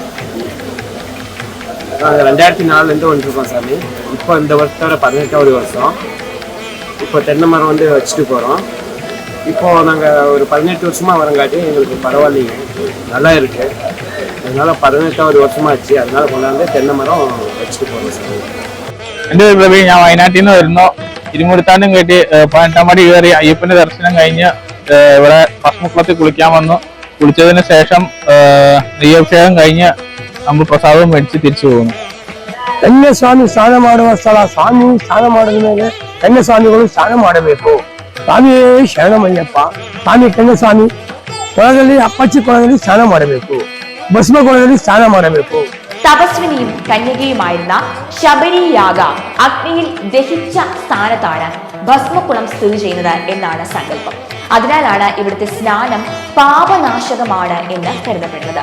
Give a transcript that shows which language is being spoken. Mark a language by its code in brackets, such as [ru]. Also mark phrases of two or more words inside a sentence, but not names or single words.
[ta] நாங்கள் 2004 வந்துருக்கோம் சாமி. இப்போ இந்த வருஷத்தோட 18வது வருஷம். இப்போ தென்னை மரம் வச்சுட்டு போகிறோம். இப்போது நாங்கள் ஒரு 18 வருஷமாக வரங்காட்டி எங்களுக்கு பரவாயில்லைங்க, நல்லா இருக்குது. அதனால் 18வது வருஷமாச்சு. அதனால் கொண்டாந்து தென்னை மரம் வச்சுட்டு போகிறோம் சாமி. [ml] എൻ്റെ ഒരു പ്രവീൺ, ഞാൻ വയനാട്ടിൽ നിന്ന് വരുന്നു. ഇരുമുടിത്താണ്ടും കയറ്റി 18 മടി കയറി അയ്യപ്പന്റെ ദർശനം കഴിഞ്ഞ് ഇവിടെ ഭസ്മക്കുളത്തിൽ കുളിക്കാൻ വന്നു. കുളിച്ചതിന് ശേഷം നെയ്യഭിഷേകം കഴിഞ്ഞ് നമ്മൾ പ്രസാദവും മേടിച്ച് തിരിച്ചു പോകുന്നു. [kn] ಕನ್ಯಾಸ್ವಾಮಿ ಸ್ನಾನ ಮಾಡುವ ಸ್ಥಳ. ಸ್ವಾಮಿ ಸ್ನಾನ ಮಾಡಿದ ಮೇಲೆ ಕನ್ಯಾಸ್ವಾಮಿಗಳು ಸ್ನಾನ ಮಾಡಬೇಕು. ಸ್ವಾಮಿಯೇ ಶರಣಮಯ್ಯಪ್ಪ. ಸ್ವಾಮಿ ಕನ್ಯಾಸ್ವಾಮಿ ಕೊಳದಲ್ಲಿ ಅಪ್ಪಚ್ಚಿ ಕೊಳದಲ್ಲಿ ಸ್ನಾನ ಮಾಡಬೇಕು. ಭಸ್ಮ ಕೊಳದಲ್ಲಿ ಸ್ನಾನ ಮಾಡಬೇಕು. [ml] തപസ്വിനിയും കന്യകയുമായിരുന്ന ശബരി യാഗ അഗ്നിയിൽ ദഹിച്ച സ്ഥാനത്താണ് ഭസ്മക്കുളം സ്ഥിതി ചെയ്യുന്നത് എന്നാണ് സങ്കല്പം. അതിനാലാണ് ഇവിടുത്തെ സ്നാനം പാപനാശകമാണ് എന്ന് കരുതപ്പെടുന്നത്.